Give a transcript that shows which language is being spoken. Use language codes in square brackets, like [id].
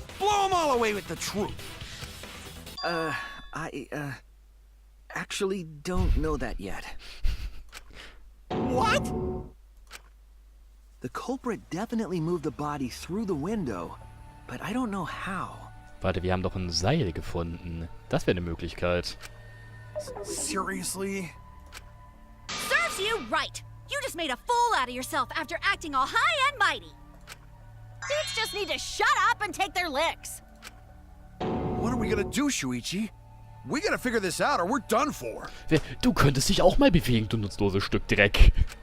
[en] Blow him all away with the truth. I actually don't know that yet. What? The culprit definitely moved the body through the window, but I don't know how. [de] Warte, wir haben doch ein Seil gefunden. Das wäre eine Möglichkeit. [en] Seriously? Serves you right! You just made a fool out of yourself after acting all high and mighty! Dudes just need to shut up and take their licks. What are we gonna do, Shuichi? We gotta figure this out or we're done for. [de] Du könntest dich auch mal bewegen, du nutzloses Stück Dreck.